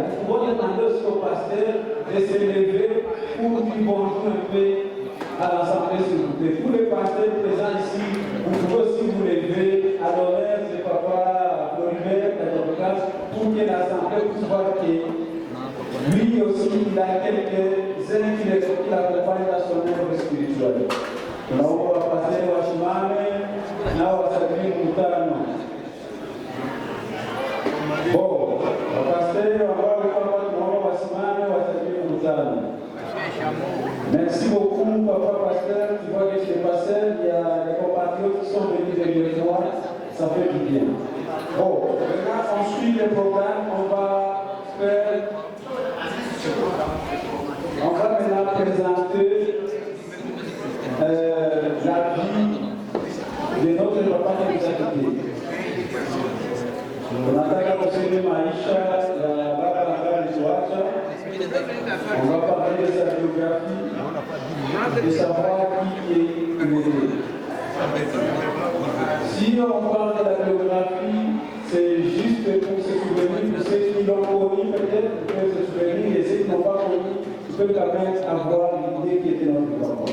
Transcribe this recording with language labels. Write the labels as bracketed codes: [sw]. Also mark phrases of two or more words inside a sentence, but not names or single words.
[fr] Nous pouvons demander aussi aux pasteurs de se lever pour dire bonjour un peu à l'Assemblée s'il vous plaît. Pour les pasteurs présents ici, vous pouvez aussi vous lever à l'honneur de papa Floribert Kajabika pour que l'Assemblée puisse voir que lui aussi il a quelques-uns qui l'accompagnent dans son œuvre spirituelle. [sw] Naomba wapaseni wasimame nao wasalimie mkutano. Wapaseni ambao walikuwa tunaomba wasimame wasalimie mkutano. [fr] Merci beaucoup, papa pasteur. Tu vois que chez le pasteur, il y a des compatriotes qui sont venus de moi. Ça fait du bien. Bon, maintenant on suit le programme. On va maintenant présenter la vie de notre papa qui nous a quittés. [sw] Tunataka kusema maisha ya baba ambaye alituacha. [fr] On va parler de sa biographie, de savoir qui il est. Si on parle de la biographie, c'est juste pour se souvenir, pour ceux qui l'ont connu peut-être, ils peuvent se souvenir, et ceux qui n'ont pas connu, ils peuvent quand même avoir l'idée qui était notre parole.